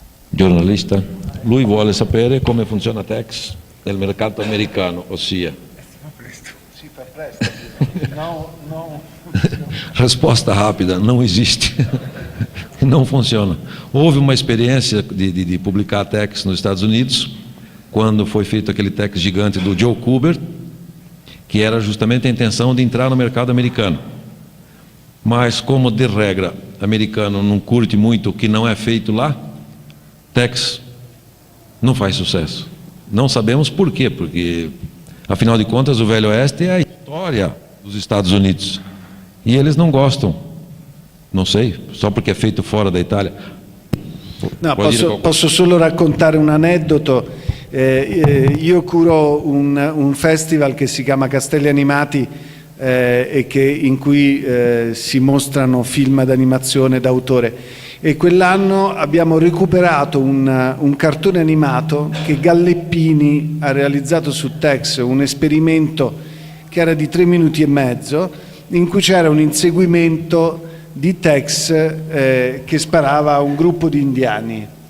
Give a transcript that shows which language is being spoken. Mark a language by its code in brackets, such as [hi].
[it] Giornalista, lui vuole sapere come funziona Tex nel mercato americano, ossia. Sì, per presto. No. [pt] Resposta rápida, não existe. Não funciona. Houve uma experiência de publicar Tex nos Estados Unidos, quando foi feito aquele Tex gigante do Joe Kubert, que era justamente a intenção de entrar no mercado americano. Mas como de regra, americano não curte muito o que não é feito lá, Tex não faz sucesso. Não sabemos por quê, porque afinal de contas o Velho Oeste é a história dos Estados Unidos e eles não gostam, não sei, só porque é feito fora da Itália. [it] No, posso solo raccontare un aneddoto. Io curo un festival che si chiama Castelli Animati in cui si mostrano film d'animazione d'autore. E quell'anno abbiamo recuperato un cartone animato che Galleppini ha realizzato su Tex, un esperimento che era di 3 minuti e mezzo, in cui c'era un inseguimento di Tex che sparava a un gruppo di indiani.